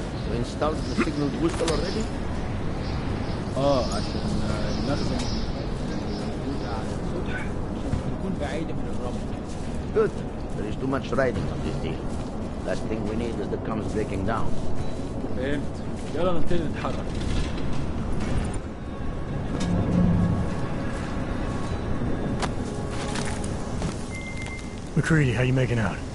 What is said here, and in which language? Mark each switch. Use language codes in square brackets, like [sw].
[en] You installed the signal booster already? [ar] عشان المخزن موجودة على السطح عشان تكون بعيدة من الرمل. [en] Good. There is too much riding on this deal. Last thing we need is the comms breaking down. [ar] فهمت. يلا نبتدي نتحرك. [en] McCready, how you making out?